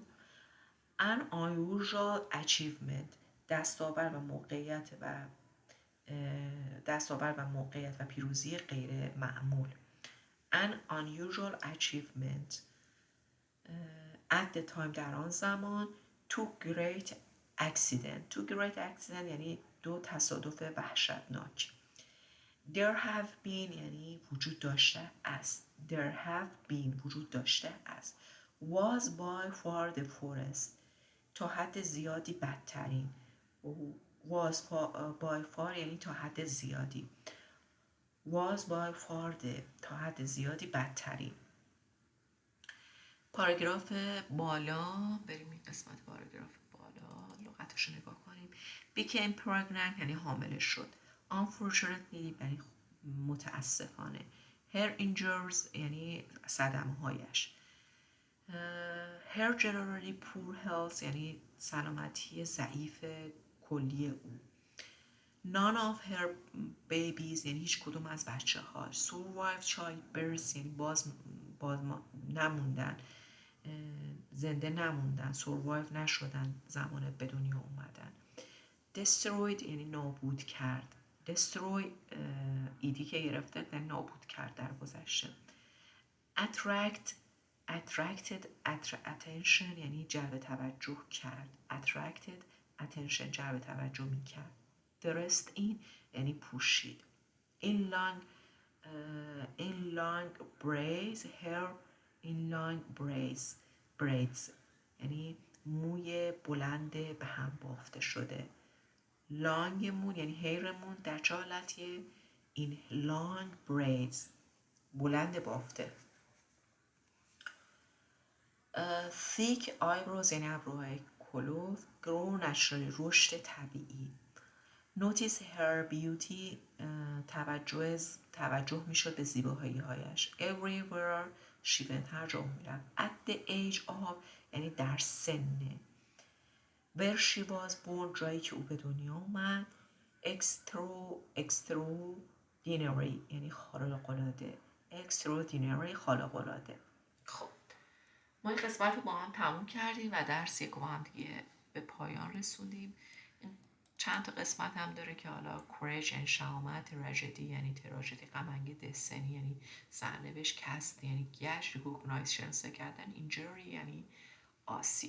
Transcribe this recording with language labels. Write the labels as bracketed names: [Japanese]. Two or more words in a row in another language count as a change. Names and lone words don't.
[English] an unusual achievement [Persian] دستاورد و موقعیت و پیروزی غیر معمول. [English] an unusual achievement at the time [Persian] در آن زمان. [English] to great accident [Persian] یعنی دو تصادف وحشتناک. [English] there have been [Persian] یعنی وجود داشته است. [English] was by far the forest [Persian] تا حد زیادی بدترین. [English] was by far [Persian] یعنی تا حد زیادی. [English] was by far [Persian] تا حد زیادی بدترین. پاراگراف بالا بریم این قسمت پاراگراف بالا لغتش رو نگاه کنیم. [English] became pregnant [Persian] یعنی حامله شد. unfortunately یعنی متاسفانه. [English] her injuries [Persian] یعنی صدمه هایش. [English] her generally poor health [Persian] یعنی سلامتی ضعیف کلی او. [English] none of her babies [Persian] یعنی هیچ کدوم از بچه ها. [English] survived childbirth [Persian] یعنی نموندن، زنده نموندن، سروایو نشدن زمان به دنیا اومدن. destroyed یعنی نابود کرد. destroy ایدی که گرفته یعنی نابود کرد در گذشته. [English] attracted attention [Persian] یعنی جلب توجه کرد. [English] attracted attention [Persian] جلب توجه می کرد. [English] dressed in [Persian] یعنی پوشید. [English] in long braids hair in long braids [Persian] یعنی موی بلند به هم بافته شده. لانگ مون یعنی هیرمون در چه حالتیه؟ [English] in long braids [Persian] بلند بافته. [English] thick eyebrows [Persian] یعنی ابروهای کلوف. [English] grow naturally [Persian] رشد طبیعی. [English] notice her beauty [Persian] توجه میشد به زیبایی هایش. [English] everywhere she went [Persian] هر جا میرفت. [English] at the age of [Persian] یعنی در سن. [English] where she was born [Persian] جایی که او به دنیا اومد. extraordinary یعنی خارق العاده. extraordinary خارق العاده. خب ما این قسمت رو با هم تموم کردیم و درس یک با هم دیگه به پایان رسوندیم. چند تا قسمت هم داره که حالا courage یعنی شجاعت، tragedy یعنی تراژدی غم‌انگیز، destiny یعنی سرنوشت، cast یعنی گشت، recognize شناسایی کردن، injury یعنی آسیب.